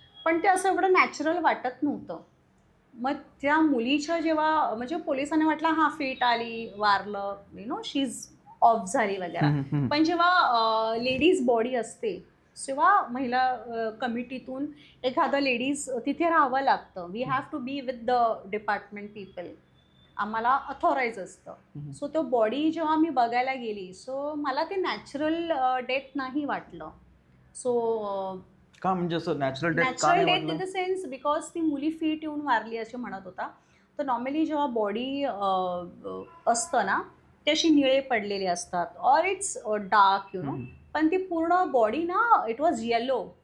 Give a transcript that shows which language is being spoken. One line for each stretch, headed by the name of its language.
Marathi: पण ते असं एवढं नॅचरल वाटत नव्हतं. मग त्या मुलीच्या जेव्हा म्हणजे पोलिसांना वाटलं हा फीट आली, वारलं,
English: she is off
Marathi: झाली वगैरे. पण जेव्हा लेडीज बॉडी असते तेव्हा महिला कमिटीतून एखादं लेडीज तिथे राहावं लागतं.
English: We have to be with the department people.
Marathi: आम्हाला अथॉराईज असतं. सो तो बॉडी जेव्हा मी बघायला गेली, सो मला ते नॅचरल डेथ नाही वाटलं.
English: so
Marathi: का म्हणजे असं natural death
English: in the sense because
Marathi: ती मुली फीट येऊन वारली असे म्हणत होता. तर नॉर्मली जेव्हा बॉडी असतं ना, ते अशी निळे पडलेले असतात,
English: or it's dark
Marathi: पण ती पूर्ण बॉडी ना,
English: It was yellow.